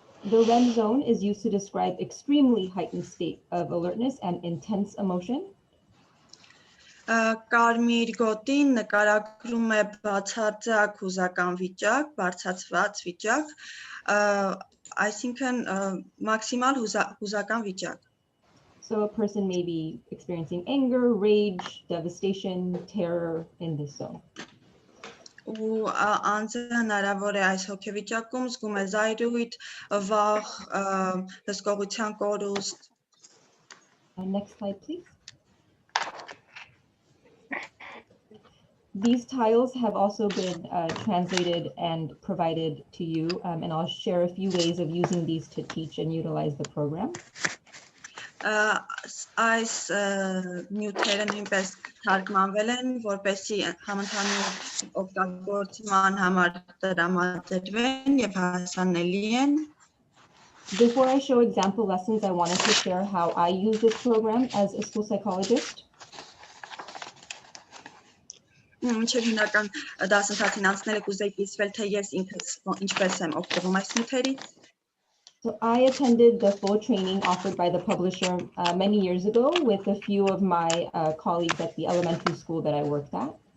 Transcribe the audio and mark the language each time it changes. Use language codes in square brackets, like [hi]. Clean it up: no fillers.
[en] The red zone is used to describe extremely heightened state of alertness and intense emotion. [hy] Կարմիր գոտին նկարագրում է բացարձակ հուզական վիճակ, բարձրացված վիճակ, այսինքն մաքսիմալ հուզական վիճակ։ [en] So a person may be experiencing anger, rage, devastation, terror in this zone. [hy] Ու անձը հնարավոր է այս հոգեվիճակում զգում է զայրույթ, վախ, հսկողության կորուստ։ [en] Next slide, please. These tiles have also been translated and provided to you, and I'll share a few ways of using these to teach and utilize the program. [hy] Այս նյութերը նույնպես թարգմանվել են, որպեսզի համընդհանուր օգտագործման համար տրամադրվեն եւ հասանելի են։ [en] Before I show example lessons, I wanted to share how I use this program as a school psychologist. [hy] Մինչև հիմնական դասընթացին անցնելը կուզեի կիսվել, թե ես ինքս ինչպես եմ օգտվում այս նյութերից։ [en] So I attended the full training offered by the publisher many years ago with a few of my colleagues at the elementary school that I worked at.